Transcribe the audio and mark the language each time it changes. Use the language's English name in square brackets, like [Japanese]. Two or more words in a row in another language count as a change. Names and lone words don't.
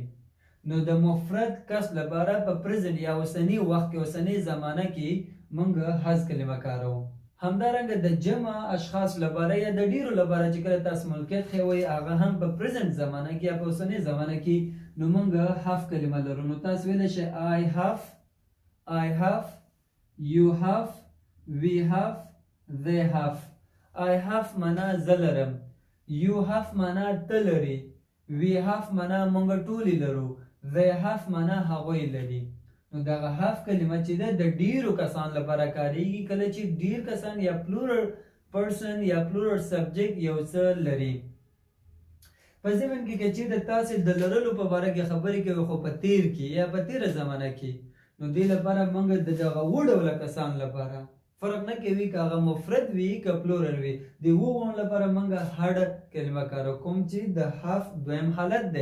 [Pashto] نو د مفرد کس لپاره په پرزنټ یا اوسني وخت کې اوسنۍ زمانه کې موږ هز کلمه کاروو. همدارنګه د جمع اشخاص لپاره یا د ډیرو لپاره چې کله تاسو ملکیت خوي هغه هم په پریزنت زمانه کې یا په اوسنۍ زمانه کې نو موږ هاف کلمه لرو. نو تاسو ویلی شئ [English] I have, you have, we have, they have. I have [Pashto] معنا زه لرم، [English] you have [Pashto] معنا ته لري، [English] we have [Pashto] معنا موږ ټولې لرو، [English] they have [Pashto] معنا هغوی لري. نو دغه هاف کلمه چې ده د ډیرو کسان لپاره کاریږي کله چې ډیر کسان یا [English] plural person [Pashto] یا [English] plural subject [Pashto] یو څه لري. په ضمن کې که چیرته تاسې د لرلو په باره کې خبرې کوئ خو په تیر کې یا په تیره زمانه کې نو دې لپاره موږ د دغه اووه ډوله کسان لپاره فرق نه کوي که هغه مفرد وي که پلورل وي د اووه لپاره موږ هډ کلمه کارو کوم چې د هاف دویم حالت دی.